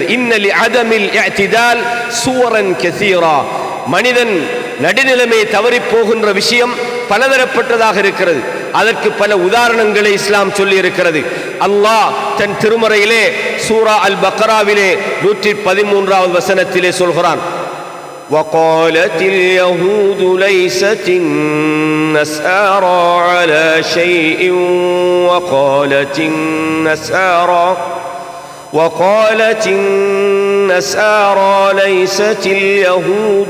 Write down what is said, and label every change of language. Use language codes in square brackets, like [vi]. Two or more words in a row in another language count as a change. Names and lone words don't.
[ar] إن لعدم الاعتدال صورا كثيرة, [ta] மனிதன் நடுநிலைமை தவறி போகின்ற விஷயம் பலதரப்பட்டதாக இருக்கிறது. அதற்கு பல உதாரணங்களை இஸ்லாம் சொல்லி இருக்கிறது. அல்லாஹ் தன் திருமறையிலே சூரா அல் பக்ராவிலே 113வது வசனத்திலே சொல்கிறான், [ar] وقالت اليهود ليست النصارى على شيء وقالت النصارى ليست اليهود